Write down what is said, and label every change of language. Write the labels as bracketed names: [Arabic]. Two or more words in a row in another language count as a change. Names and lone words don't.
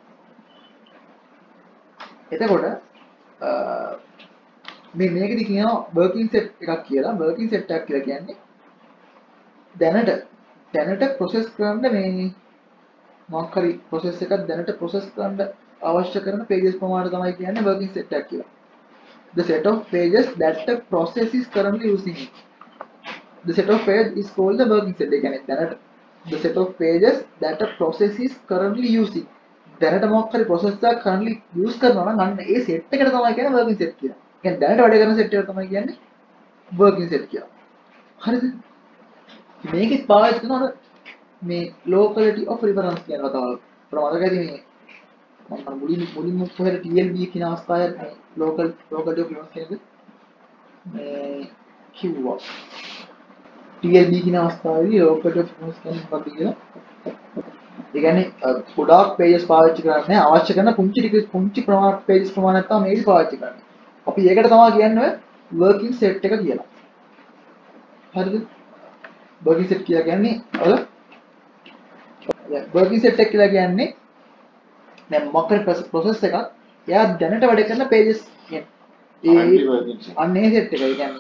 [Sinhala] එතකොට මේකෙදි කියනවා [English] working set [Sinhala] එකක් කියලා. [English] working set [Sinhala] එකක් කියලා කියන්නේ දැනට process කරන්න මේ මොකක් හරි process එකක් දැනට process කරන්න අවශ්‍ය කරන pages ප්‍රමාණය තමයි කියන්නේ [English] working set [Sinhala] එකක් කියලා. [English] The set of pages that the process is currently using. The set of pages is called the working set. [Sinhala] ඒ කියන්නේ දැනට [English] the set of pages that the process is currently using. [Sinhala] දැනට මොකක් හරි process එකක් [English] currently use [Sinhala] කරනවා නම් අන්න ඒ set එකට තමයි කියන්නේ [English] working set [Sinhala] කියලා. කියන්නේ දැනට වැඩ කරන set එකට තමයි කියන්නේ [English] working set [Sinhala] කියලා. හරිද? මේකෙත් පාවිච්චි කරනවා මේ [English] locality of reference [Sinhala] කියන කතාව. ප්‍රමාදකදී මේ මම මුලින්ම කොහෙද TLB කියන අවස්ථාවේ මේ [English] locality of reference [Sinhala] කියන්නේ මේ කිව්වා. TLB කියන අවස්ථාවේදී [English] locality of reference [Sinhala] කියන්නේ මොකක්ද කියලා. ඒ කියන්නේ ගොඩාක් pages පාවිච්චි කරන්නේ අවශ්‍ය කරන පුංචි ප්‍රමාණයක් pages ප්‍රමාණයක් තමයි මේක පාවිච්චි කරන්නේ. අපි ඒකට තමයි කියන්නේ [English] working set [Sinhala] එක කියලා. හරිද? [English] working set [Sinhala] කියලා කියන්නේ [English] working set [Sinhala] එක කියලා කියන්නේ දැන් මොකක් හරි process එකක් එයා දැනට වැඩ කරන pages කියන්නේ අන්නේ set එක. ඒ කියන්නේ